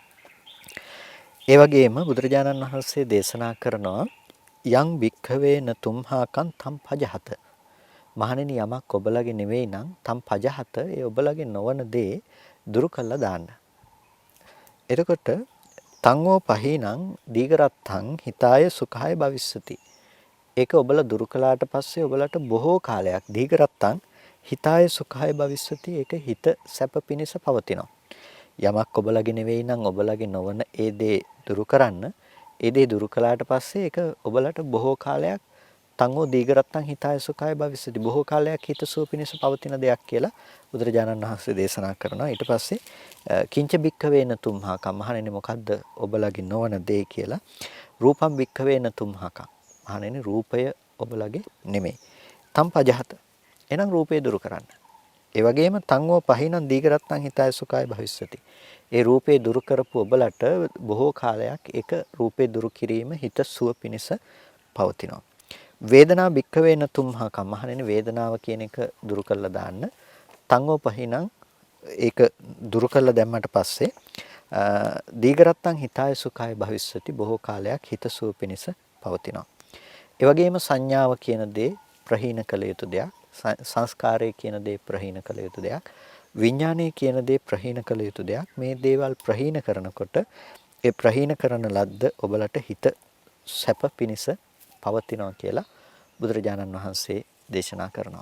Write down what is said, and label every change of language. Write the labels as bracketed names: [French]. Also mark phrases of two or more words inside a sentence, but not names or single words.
[Sinhala] ඒ වගේම බුදුරජාණන් වහන්සේ දේශනා කරනවා [Pali] යං භික්ඛවේන තුම්හාකං තම් පජහත. [Sinhala] මහණෙනි යමක් ඔබලගේ නෙවෙයි නම් [Pali] තම් පජහත [Sinhala] ඒ ඔබලගේ නොවන දේ දුරු කළා දාන්න. [Pali] එතකොට තංගෝ පහිනං දීගරත්තං හිතාය සුඛාය භවිස්සති. [Sinhala] ඒක ඔබලා දුරු කළාට පස්සේ ඔබලට බොහෝ කාලයක් [Pali] දීගරත්තං හිතාය සුඛාය භවිස්සති. [Sinhala] ඒක හිත සැප පිණිස පවතිනවා. යමක් ඔබලගේ නෙවෙයි නම් ඔබලගේ නොවන ඒ දේ දුරු කරන්න. ඒ දේ දුරු කළාට පස්සේ ඒක ඔබලට බොහෝ කාලයක් [Pali] තංගෝ දීගරත්තං හිතාය සුඛාය භවිස්සති. [Sinhala] බොහෝ කාලයක් හිතසුව පිණිස පවතින දෙයක් කියලා බුදුරජාණන් වහන්සේ දේශනා කරනවා. ඊට පස්සේ [Pali] කිංච භික්ඛවේන තුම්හාකම්. [Sinhala] මහණෙනි මොකද්ද ඔබලගේ නොවන දේ කියලා. [Pali] රූපම් භික්ඛවේන තුම්හාකම්. [Sinhala] මහණෙනි රූපය ඔබලගේ නෙමෙයි. [Pali] තම් පජහත. [Sinhala] එහෙනම් රූපය දුරු කරන්න. ඒ වගේම [Pali] තංගෝ පහිනං දීගරත්තං හිතාය සුඛාය භවිස්සති. [Sinhala] ඒ රූපේ දුරු කරපු ඔබලට බොහෝ කාලයක් ඒක රූපේ දුරු කිරීම හිත සුව පිණිස පවතිනවා. [Pali] වේදනා භික්ඛවේන තුම්හාකම්. [Sinhala] මහණෙනි වේදනාව කියන එක දුරු කළා දාන්න. [Pali] තංගෝ පහිනං [Sinhala] ඒක දුරු කළා දැම්මට පස්සේ [Pali] දීගරත්තං හිතාය සුඛාය භවිස්සති. [Sinhala] බොහෝ කාලයක් හිත සුව පිණිස පවතිනවා. ඒ වගේම සංඥාව කියන දේ ප්‍රහීන කළ යුතු දෙයක්. සංස්කාරය කියන දේ ප්‍රහීන කළ යුතු දෙයක්. විඥානය කියන දේ ප්‍රහීන කළ යුතු දෙයක්. මේ දේවල් ප්‍රහීන කරනකොට ඒ ප්‍රහීන කරන ලද්ද ඔබලට හිත සැප පිණිස පවතිනවා කියලා බුදුරජාණන් වහන්සේ දේශනා කරනවා.